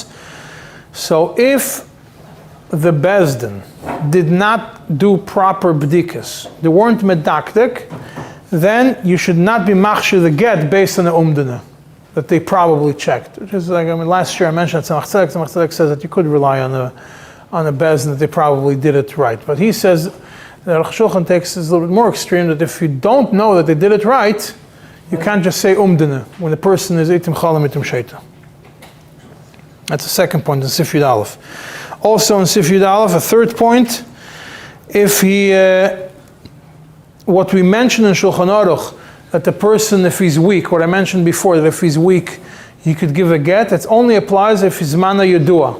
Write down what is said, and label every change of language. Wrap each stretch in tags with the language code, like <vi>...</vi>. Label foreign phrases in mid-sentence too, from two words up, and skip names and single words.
<en>So if the Bezdin did not do proper bdikas, they weren't medaktik, then you should not be machshir the get based on the umdana that they probably checked. Which is like, last year I mentioned Tzemach Tzedek says that you could rely on the Bezdin that they probably did it right. But he says that Shulchan takes is a little bit more extreme, that if you don't know that they did it right, you can't just say umdana when the person is</en> <he>עתים חלים עתים שוטה.</he> <en>That's the second point in</en> <he>סעיף יוד אלף.</he> <en>Also in</en> <he>סעיף יוד אלף,</he> <en>a third point, if what we mentioned in Shulchan Aruch, that the person, if he's weak, what I mentioned before, that if he's weak, he could give a get, it only applies if he's</en> <he>מנה ידועה.</he>